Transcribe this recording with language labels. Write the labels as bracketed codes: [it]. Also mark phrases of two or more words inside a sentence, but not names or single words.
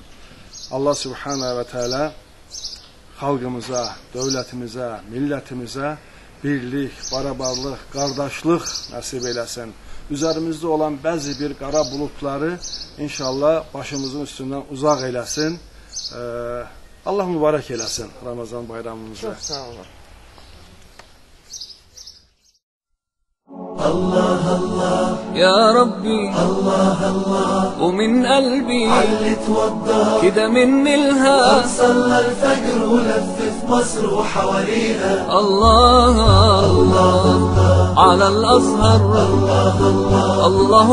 [az] Allah Subhanahu və Teala xalqımıza, dövlətimizə, millətimizə birlik, barabarlıq, qardaşlıq nəsib eləsin. Üzərimizdə olan bəzi bir qara bulutları inşallah başımızın üstündən uzaq eləsin. Allah mübarək eləsin Ramazan bayramımızı. Çox sağ olun. [ar] الله الله يا ربي الله الله ومن قلبي علي توضى كده مني الهام صلى الفجر ولف في مصر وحواليها الله الله على الأزهر الله الله الله